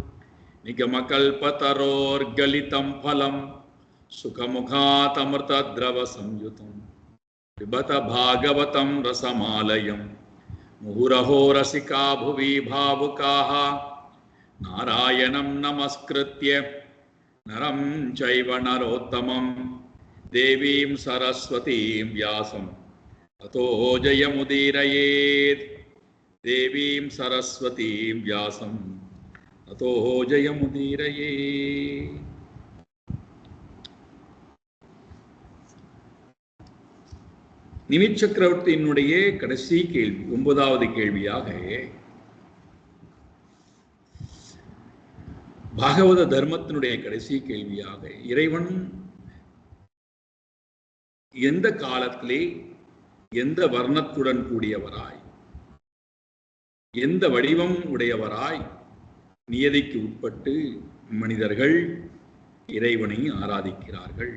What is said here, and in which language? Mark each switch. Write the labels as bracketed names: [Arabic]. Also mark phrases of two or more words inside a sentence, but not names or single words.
[Sanskrit] निगमकल्पतरोर्गलितं फलं सुखमुखातमृतद्रवसंयुतं पिबत भागवतं रसमालयं मुहुरहो रसिका भुवि भावुकाः नारायणं नमस्कृत्य नरं चैव नरोत्तमं देवीं सरस्वतीं व्यासं ततो जयमुदीरयेत्। देवीं सरस्वतीं व्यासं ततो जयमुदीरयेत्। [Tamil] நிமித் சக்கரவர்த்தியினுடைய கடைசி கேள்வி, 9வது கேள்வியாக, பாகவத தர்மத்தினுடைய கடைசி கேள்வியாக, இறைவன் எந்த காலத்திலே எந்த வர்ணத்துடன் கூடியவராய் எந்த வடிவம் உடையவராய் நியதிக்கு உட்பட்டு மனிதர்கள் இறைவனை ஆராதிக்கிறார்கள்?